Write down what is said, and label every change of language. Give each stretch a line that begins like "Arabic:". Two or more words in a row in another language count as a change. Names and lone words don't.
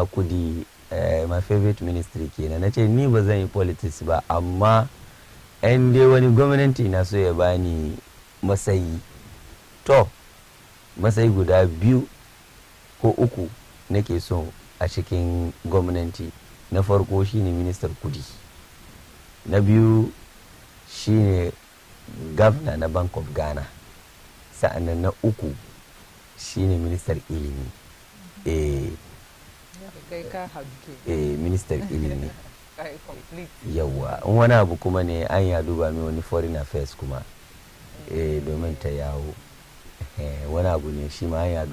Hausa: kudi
English: my favorite ministry
Hausa: kenan na ce ni ba zan yi politics ba amma yan dai wani gwamnati na so ya bani masayi masayi guda 2 ko 3 nake so a cikin gwamnati. Na farko shine ministar kudi, na biyu shine governor na Bank of Ghana, sa'annan na 3 shine ministar ilimi. Ministar ilimi yawa in wani abu kuma ne an ya duba min wani
English: foreign affairs
Hausa: kuma domin ta yawo wani abu ne shi ma an ya